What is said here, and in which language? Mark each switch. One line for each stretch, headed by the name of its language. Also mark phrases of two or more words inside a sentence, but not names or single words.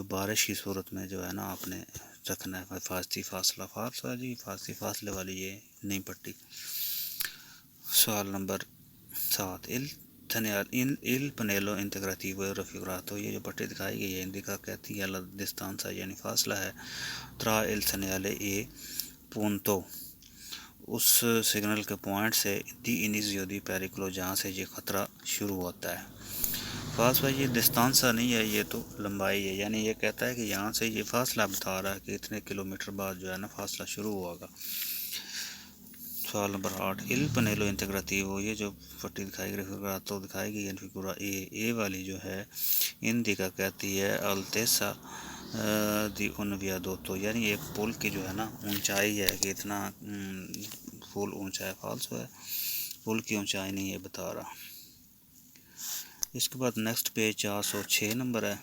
Urdu: بارش کی صورت میں جو ہے نا آپ نے رکھنا ہے حفاظتی فاصلہ ہے جی حفاظتی فاصلے والی یہ نہیں پٹی سوال نمبر 7
Italian: il pannello integrativo raffigurato
Urdu: یہ جو پٹی دکھائی گئی ہے اندیکا کہتی ہے
Italian: la distanza
Urdu: یعنی فاصلہ ہے
Italian: tra il segnale e punto
Urdu: اس سگنل کے پوائنٹ سے
Italian: di inizio di pericolo
Urdu: جہاں سے یہ خطرہ شروع ہوتا ہے. فاصلہ یہ ڈسٹانسا نہیں ہے، یہ تو لمبائی ہے، یعنی یہ کہتا ہے کہ یہاں سے یہ فاصلہ بتا رہا ہے کہ اتنے کلومیٹر بعد جو ہے نا فاصلہ شروع ہوگا. سوال نمبر 8.
Italian: Il pannello integrativo،
Urdu: یہ جو پٹی دکھائی گئی تو دکھائی گئی فگورا اے والی جو ہے انڈیکا کہتی ہے
Italian: altezza di un viadotto,
Urdu: یعنی ایک پل کی جو ہے نا اونچائی ہے کہ اتنا پل اونچا ہے. فالسو ہے، پل کی اونچائی نہیں ہے بتا رہا. اس کے بعد
English: next page
Urdu: 406 نمبر ہے.